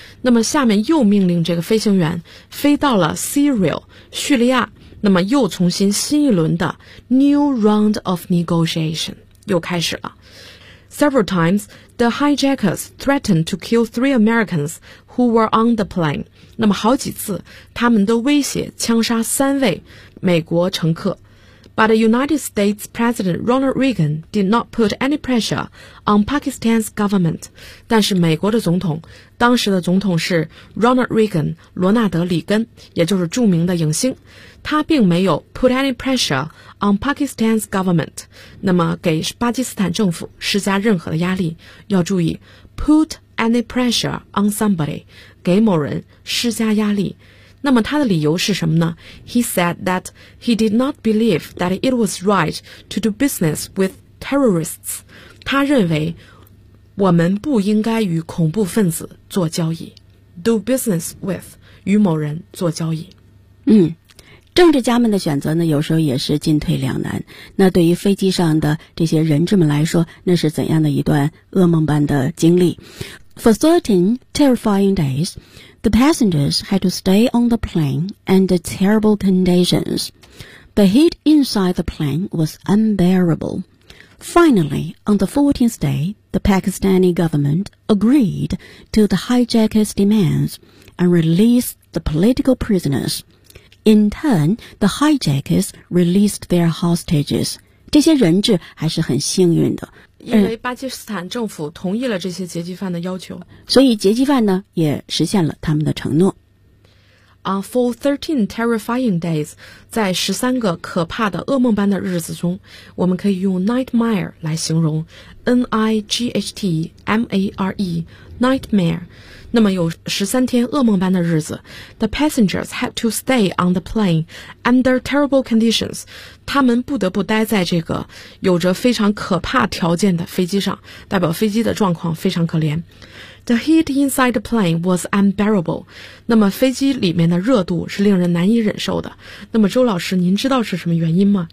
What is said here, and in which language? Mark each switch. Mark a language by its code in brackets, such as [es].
[zh] 那么下面又命令这个飞行员飞到了 Syria, 叙利亚，那么又重新新一轮的 [en] new round of negotiation [zh] 又开始了。 [en] Several times, the hijackers threatened to kill three Americans who were on the plane. [zh] 那么好几次，他们都威胁枪杀三位美国乘客。 [en] But the United States President Ronald Reagan did not put any pressure on Pakistan's government. [zh] 但是美国的总统，当时的总统是 Ronald Reagan, 罗纳德·里根，也就是著名的影星。他并没有 [en] put any pressure on Pakistan's government, [zh] 那么给巴基斯坦政府施加任何的压力。要注意 [en] put any pressure on somebody, [zh] 给某人施加压力。那么他的理由是什么呢？ [en] He said that he did not believe that it was right to do business with terrorists. [zh] 他认为我们不应该与恐怖分子做交易。 [en] Do business with, [zh] 与某人做交易。政治家们的选择呢，有时候也是进退两难。那对于飞机上的这些人质们来说，那是怎样的一段噩梦般的经历？ [en] For 13 terrifying days,The passengers had to stay on the plane under terrible conditions. The heat inside the plane was unbearable. Finally, on the 14th day, the Pakistani government agreed to the hijackers' demands and released the political prisoners. In turn, the hijackers released their hostages. [zh] 这些人质还是很幸运的。因为巴基斯坦政府同意了这些劫机犯的要求，所以劫机犯呢也实现了他们的承诺。 [en] For 13 terrifying days, [zh] 在13个可怕的噩梦般的日子中，我们可以用 nightmare 来形容， N-I-G-H-T-M-A-R-E, nightmare。那么有13天噩梦般的日子， [en] The passengers had to stay on the plane under terrible conditions. [zh] 他们不得不待在这个有着非常可怕条件的飞机上，代表飞机的状况非常可怜。 [en] The heat inside the plane was unbearable. [zh] 那么飞机里面的热度是令人难以忍受的。那么周老师，您知道是什么原因吗？